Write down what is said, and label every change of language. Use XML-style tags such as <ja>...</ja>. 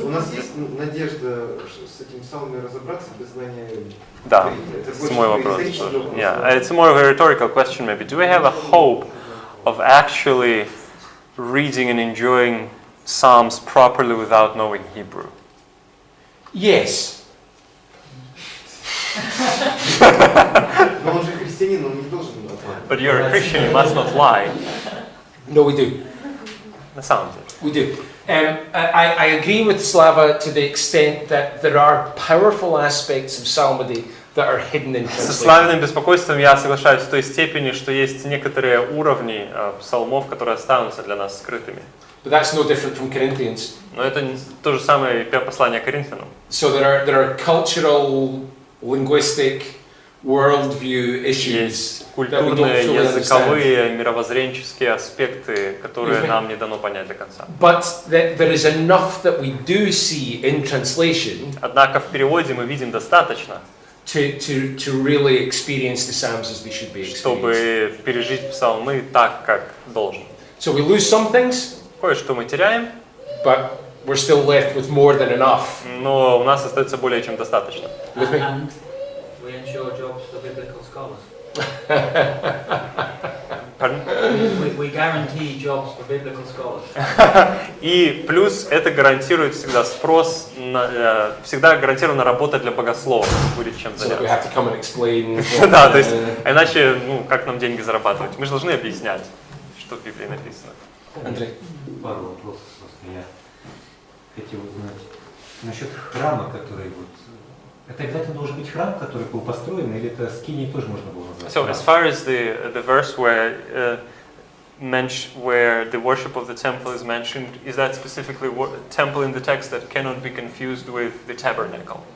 <ru>У нас есть надежда с этими псалмами разобраться без знания? Да, это мой вопрос.</ru> <en>Yeah, it's more of a rhetorical question maybe. Do we have a hope of actually reading and enjoying Psalms properly without knowing Hebrew? Yes.</en> <ru>Но он же христианин, он не должен отваливать.</ru> <en>But you're a Christian, you must not lie. No, we do.</en> <ru>На самом деле.</ru> <en>We do. I agree with Slava to the extent that there are powerful aspects of psalmody that are hidden in</en> <ru>Со</ru> <en>translation.</en> <ru>славянным беспокойством я соглашаюсь в той степени, что есть некоторые уровни псалмов, которые останутся для нас скрытыми.</ru> <en>But that's no different from Corinthians.</en> <ru>Но это то же самое и послание Коринфянам.</ru> <en>So there are cultural, linguistic, worldview issues</en> <ru>Есть</ru> <en>that we don't</en> <ru>культурные,</ru> <en>fully understand.</en> <ru>языковые, мировоззренческие аспекты, которые нам не дано понять до конца.</ru> <en>But there is enough that we do see in translation</en> <ru>Однако в переводе мы видим достаточно,</ru> <en>to really experience the Psalms as they should be experienced.</en> <ru>чтобы пережить псалмы так, как должен.</ru> <en>So we lose some things,</en> <ru>Кое-что мы теряем,</ru> <en>but we're still left with more than enough.</en> <ru>но у нас остается более чем достаточно.</ru> <en>With me? And we ensure jobs for biblical scholars. Pardon? We guarantee jobs for biblical scholars.</en> <ru>И плюс это гарантирует всегда спрос, всегда гарантирована работа для богословов, будет чем</ru> <en>So we</en> <ru>заняться.</ru> <en>have to come and explain.</en> <ru>Да, то есть, иначе, ну, как нам деньги зарабатывать? Мы же должны объяснять, что в Библии написано. Андрей. Пару вопросов просто я хотел узнать. Насчет храма, который вот... Это обязательно должен быть храм, который был построен, или это скинии тоже можно было назвать?</ru> <en>So as far as the verse where where the worship of the temple is mentioned, is that specifically temple in the text that cannot be confused with the tabernacle?</en>